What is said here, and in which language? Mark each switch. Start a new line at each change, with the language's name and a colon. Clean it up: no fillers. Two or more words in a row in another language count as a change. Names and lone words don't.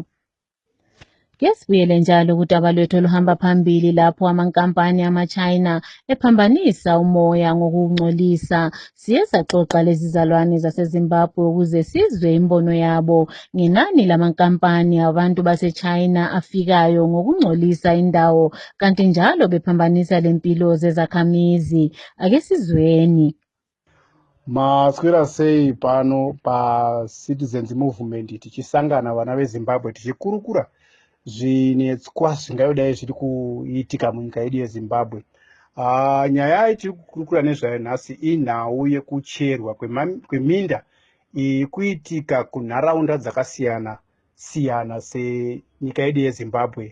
North Ndebele: Kesibuyele njalo kudaba lwethu oluhamba phambili lapho amankampani amaChina ephambanisa umoya ngokungcolisa. Siye saxoxa lezizalwane zaseZimbabwe ukuze sizwe imbono yabo ngenani lamankampani abantu baseChina afikayo ngokungcolisa indawo kanti njalo bephambanisa lempilo zezakhamizi. Ake sizweni.
Shona: Maswera sei pano paCitizens Movement tichisangana vana veZimbabwe tichikurukura zvinetswa zvingaidai zviri kuitika munyika yedu yeZimbabwe. Nyaya tiri kukurukura nezvayo nhasi inhau yekucherwa kweminda kuitika kunharaunda dzakasiyana siyana senyika yedu yeZimbabwe.